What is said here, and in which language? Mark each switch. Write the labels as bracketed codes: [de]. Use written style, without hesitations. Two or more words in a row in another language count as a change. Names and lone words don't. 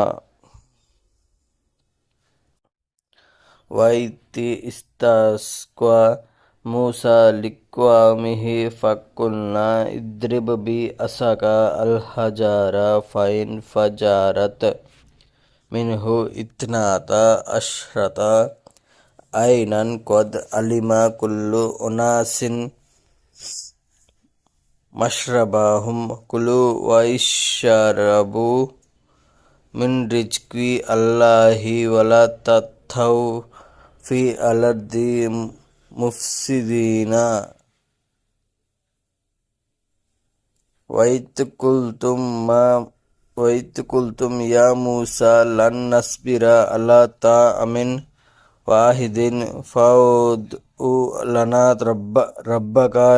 [ar] وإذ استسقى موسى لقومه فقلنا اضرب بعصاك الحجر فانفجرت منه اثنتا عشرة عينا قد علم كل أناس مشربهم كلوا واشربوا من رزق الله ولا تطغوا في الأرض ముఫ్సిదీనా. وإذ قلتم يا موسى لن نصبر على طعام واحد فادع لنا ربك